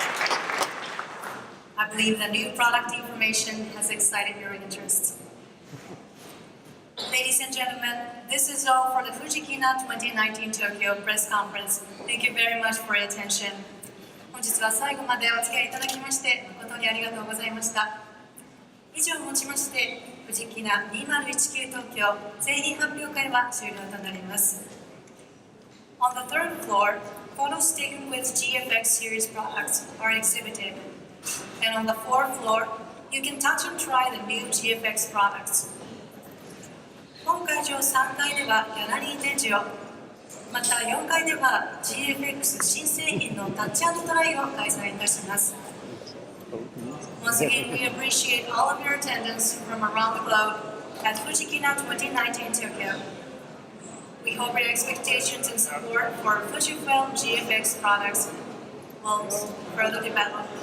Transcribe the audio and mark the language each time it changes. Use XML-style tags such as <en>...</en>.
<en>I believe the new product information has excited your interest. Ladies and gentlemen, this is all for the Fujikina 2019 Tokyo press conference. Thank you very much for your attention.</en> <ja>本日は最後までお付き合いいただきまして誠にありがとうございました。以上をもちまして、Fujikina 2019東京製品発表会は終了となります。</ja> <en>On the third floor, photos taken with GFX series products are exhibited. And on the fourth floor, you can touch and try the new GFX products.</en> <ja>本会場3階ではギャラリー展示を、また4階では GFX 新製品のタッチ&トライを開催いたします。</ja> <en>Once again, we appreciate all of your attendance from around the globe at Fujikina 2019 Tokyo. We hope your expectations and support for Fujifilm GFX products will further develop.</en>